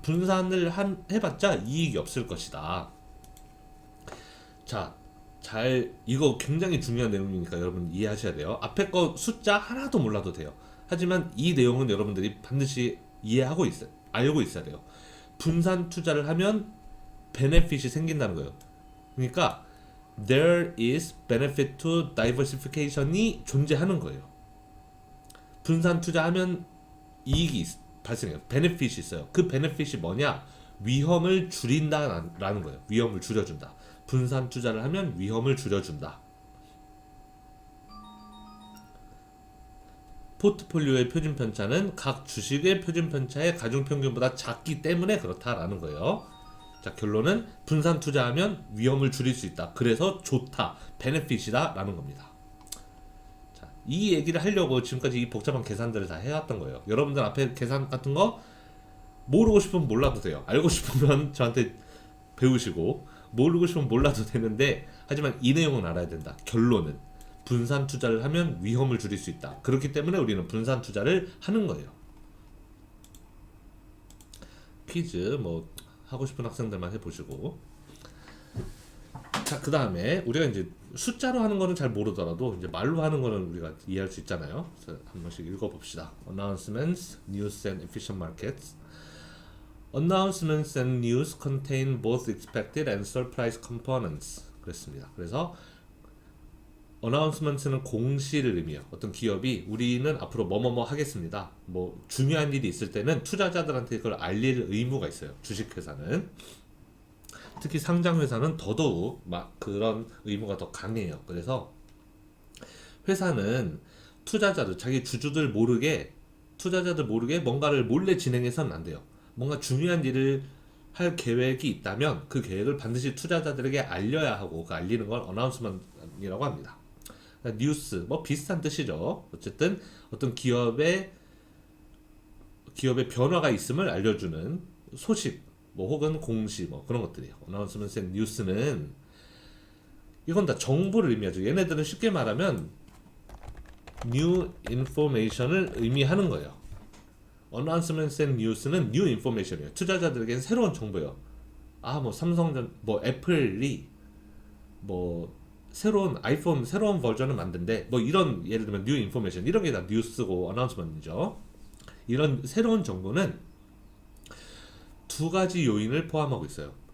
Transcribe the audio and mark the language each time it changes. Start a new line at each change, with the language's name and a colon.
Korean: 분산을 해봤자 이익이 없을 것이다. 자, 이거 굉장히 중요한 내용이니까 여러분 이해하셔야 돼요. 앞에 거 숫자 하나도 몰라도 돼요. 하지만 이 내용은 여러분들이 반드시 알고 있어야 돼요. 분산 투자를 하면 베네핏이 생긴다는 거예요. 그러니까
English: there is benefit to diversification이
Korean: 존재하는 거예요. 분산 투자하면 이익이 발생해요. 베네핏이 있어요. 그 베네핏이 뭐냐? 위험을 줄인다라는 거예요. 위험을 줄여준다. 분산 투자를 하면 위험을 줄여준다. 포트폴리오의 표준 편차는 각 주식의 표준 편차의 가중 평균보다 작기 때문에 그렇다라는 거예요. 자, 결론은 분산 투자하면 위험을 줄일 수 있다. 그래서 좋다. 베네핏이다 라는 겁니다. 자, 이 얘기를 하려고 지금까지 이 복잡한 계산들을 다 해왔던 거예요. 여러분들 앞에 계산 같은 거 모르고 싶으면 몰라도 돼요. 알고 싶으면 저한테 배우시고 모르고 싶으면 몰라도 되는데 하지만 이 내용은 알아야 된다. 결론은 분산 투자를 하면 위험을 줄일 수 있다. 그렇기 때문에 우리는 분산 투자를 하는 거예요. 퀴즈 뭐 하고 싶은 학생들만 해보시고. 자, 그 다음에 우리가 이제 숫자로 하는 거는 잘 모르더라도 이제 말로 하는 거는 우리가 이해할 수 있잖아요. 그래서 한 번씩 읽어봅시다.
English: Announcements, News and Efficient Markets. Announcements and news contain both expected and surprise components.
Korean: 그랬습니다. 그래서 announcement는 공시를 의미해요. 어떤 기업이 우리는 앞으로 뭐뭐뭐 하겠습니다. 뭐 중요한 일이 있을 때는 투자자들한테 그걸 알릴 의무가 있어요. 주식회사는. 특히 상장회사는 더더욱 막 그런 의무가 더 강해요. 그래서 회사는 투자자들, 자기 주주들 모르게, 투자자들 모르게 뭔가를 몰래 진행해서는 안 돼요. 뭔가 중요한 일을 할 계획이 있다면 그 계획을 반드시 투자자들에게 알려야 하고, 그 알리는 걸 어나운스먼트라고 합니다. 뉴스, 뭐 비슷한 뜻이죠. 어쨌든 어떤 기업의 변화가 있음을 알려주는 소식, 뭐 혹은 공시, 뭐 그런 것들이에요. 어나운스먼트 앤 뉴스는 이건 다 정보를 의미하죠. 얘네들은 쉽게 말하면 new information을 의미하는 거예요.
English: announcements and news는 new information이에요.
Korean: 투자자들에게는 새로운 정보예요. 아, 뭐 삼성전, 뭐 애플이 뭐 새로운 아이폰 새로운 버전을 만든대. 뭐 이런, 예를 들면 new information, 이런 게 다 뉴스고 announcement이죠. 이런 새로운 정보는 두 가지 요인을 포함하고 있어요.